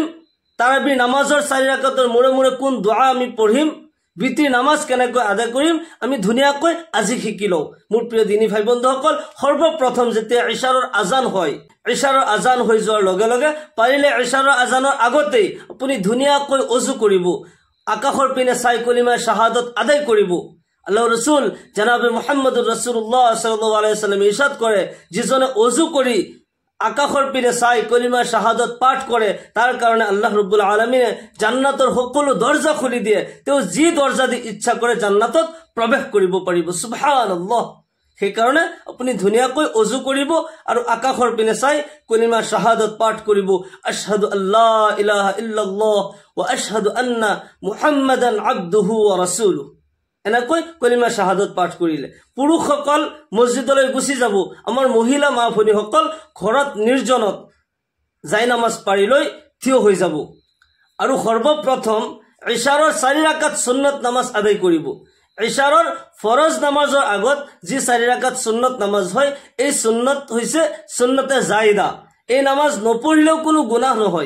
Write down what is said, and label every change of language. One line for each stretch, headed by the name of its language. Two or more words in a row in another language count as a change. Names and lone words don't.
Assamese: তাৰাবিৰ নামাজৰ 4 ৰাকাতৰ মূৰে মূৰে কোন দোয়া আমি পঢ়িম বিতিৰ নামাজ কেনেকৈ আদায় কৰিম আমি ধুনিয়াকৈ আজি শিকিলো মোৰ প্ৰিয় দিনী ভাই বন্ধুসকল সৰ্বপ্ৰথম যেতিয়া ইশাৰৰ আজান হয় ইশাৰৰ আজান হৈ যোৱাৰ লগে লগে পাৰিলে ইশাৰৰ আজানৰ আগতে আপুনি ধুনিয়াকৈ ওযু কৰিব আকাশৰ পিনে চাই কলিমা শাহাদাত আদায় কৰিব আল্লাহৰ ৰাসূল জনাবে মুহাম্মদুৰ
Arabic: رسول الله صلى الله عليه وسلم
Assamese: ইরশাদ কৰে যিজনে ওযু কৰি আকাশৰ পিনে চাই কলিমা শাহাদাত পাঠ কৰে তাৰ কাৰণে আল্লাহ ৰব্বুল আলামিনে জান্নাতৰ সকলো দৰজা খুলি দিয়ে তেওঁ যি দৰজা দি ইচ্ছা কৰে জান্নাতত প্ৰৱেশ কৰিব পাৰিব সুবহানাল্লাহ সেই কাৰণে আপুনি ধুনিয়াকৈ ওযু কৰিব আৰু আকাশৰ পিনে চাই কলিমা শাহাদাত পাঠ কৰিব
Arabic: أشهد أن لا إله إلا الله وأشهد أن محمدا عبده ورسوله
Assamese: এনেকৈ কলিমা শাহাদাত পাঠ কৰিলে পুৰুষসকল মছজিদলৈ গুচি যাব আমাৰ মহিলা মা ভনীসকল ঘৰত নিৰ্জনত যাই নামাজ পাৰি লৈ থিয় হৈ যাব আৰু সৰ্বপ্ৰথম ইশাৰৰ 4 ৰাকাত সুন্নত নামাজ আদায় কৰিব ইশাৰৰ ফৰজ নামাজৰ আগত যি 4 ৰাকাত সুন্নত নামাজ হয় এই সুন্নত হৈছে সুন্নতে জায়দা এই নামাজ নপঢ়িলেও কোনো গুনাহ নহয়